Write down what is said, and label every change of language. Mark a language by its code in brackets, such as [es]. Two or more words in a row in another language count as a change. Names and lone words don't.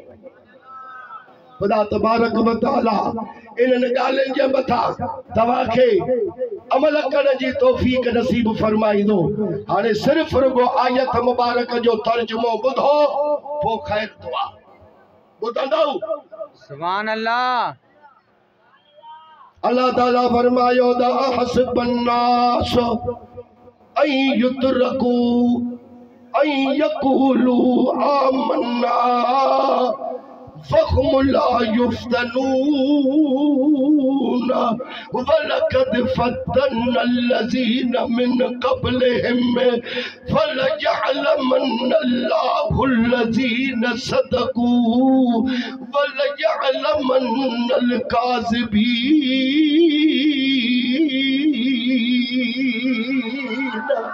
[sd] ख़ुदा तबारक व तआला इन्हनि ॻाल्हियुनि जे मथां तव्हांखे अमल करण जी तौफ़ीक़ नसीब फरमाईंदो। हाणे सिर्फ़ रुगो आयत मुबारक जो तर्जुमो ॿुधो पोइ ख़ैर दुआ ॿुधंदव। [ar] سبحان الله. [sd] अल्लाह ताला फरमायो [ar] أحسب الناس أن يتركوا أن يقولوا آمنا وهم لا يفتنون ولقد فتنا الذين من قبلهم فليعلمن الله الذين صدقوا وليعلمن الكاذبين.